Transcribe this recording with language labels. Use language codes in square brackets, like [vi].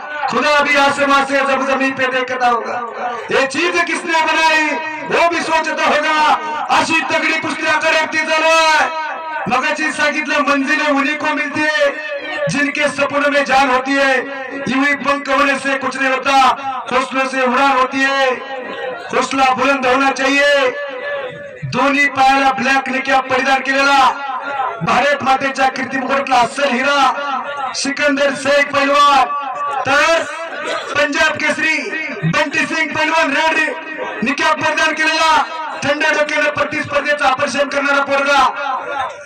[hi] खुदा भी आसमां से जब जमीन पे देखता होगा. ये चीज किसने बनाई वो भी सोचता होगा. [mr] अशी तगडी कुस्ती आकारावरती चालू आहे. मगाची सांगितलं [hi] मंजिलें उन्हीं को मिलती है जिनके सपनों में जान होती है. यूं पंख होने से कुछ नहीं होता, हौसलों से उड़ान होती है. हौसला बुलंद होना चाहिए. [mr] दोन्ही पायाला ब्लॅक निक्या परिधान केलेला भारत मातेच्या कीर्तिमुकुटातला अस्सल हिरा सिकंदर शेख पैलवान. तर पंजाब केसरी बंटी सिंग पैलवान रेड निक्या परिधान केलेला थंड डोक्याने प्रतिस्पर्धेचं आकर्षण करणारा पोरगा.